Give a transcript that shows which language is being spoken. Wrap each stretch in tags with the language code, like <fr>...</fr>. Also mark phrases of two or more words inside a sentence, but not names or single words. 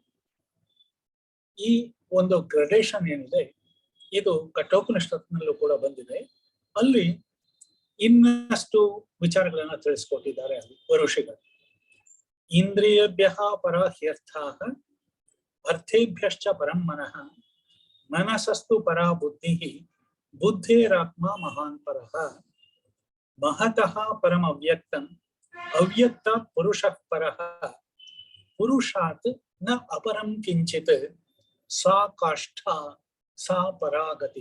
<kn>ಈ ಒಂದು ಗ್ರಡೇಷನ್ ಏನಿದೆ ಇದು ಕಠೋಪನಿಷತ್ನಲ್ಲೂ ಕೂಡ ಬಂದಿದೆ. ಅಲ್ಲಿ ಇನ್ನಷ್ಟು ವಿಚಾರಗಳನ್ನ ತಿಳಿಸ್ಕೊಟ್ಟಿದ್ದಾರೆ ಋಷಿಗಳು.</kn> <sa>ಇಂದ್ರಿಯಭ್ಯ ಪರ ಹ್ಯರ್ಥಾಃ ಅರ್ಥೇಭ್ಯಶ್ಚ ಪರಂ ಮನಃ ಮನಸಸ್ತು ಪರ ಬುದ್ಧಿ ಬುದ್ಧೇರಾತ್ಮ ಮಹಾನ್ ಪರಃ ಮಹತಃ ಪರಂ ಅವ್ಯಕ್ತಂ ಅವ್ಯಕ್ತಾತ್ ಪುರುಷಃ ಪರಃ ಪುರುಷಾತ್ ನ ಅಪರಂ ಕಿಂಚಿತ್ ಸಾ ಕಾಷ್ಠಾ ಸಾ ಪರಾಗತಿ.</sa>